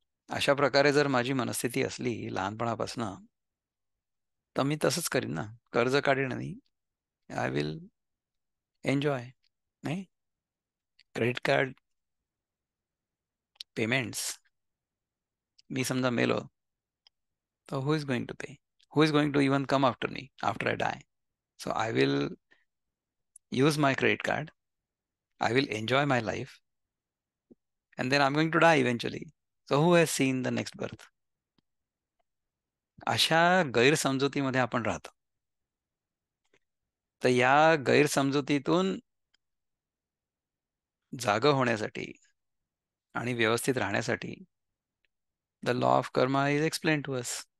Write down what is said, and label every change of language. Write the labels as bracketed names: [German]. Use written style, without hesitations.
[Marathi] अशा प्रकारे जर माझी मनस्थिती असली लहानपणापासून तर मी तसंच करीन ना, कर्ज काढीन आणि [English] I will enjoy. नाही, credit card payments, [Marathi] मी समजा मेलो तर [English] Who is going to pay? Who is going to even come after me after I die? So I will use my credit card, I will enjoy my life, and then I'm going to die eventually. So who has seen the next birth? [Marathi] अशा गैरसमजुतीमध्ये आपण राहतो. तर या गैरसमजुतीतून जागं होण्यासाठी आणि व्यवस्थित राहण्यासाठी [English] The law of karma is explain to us.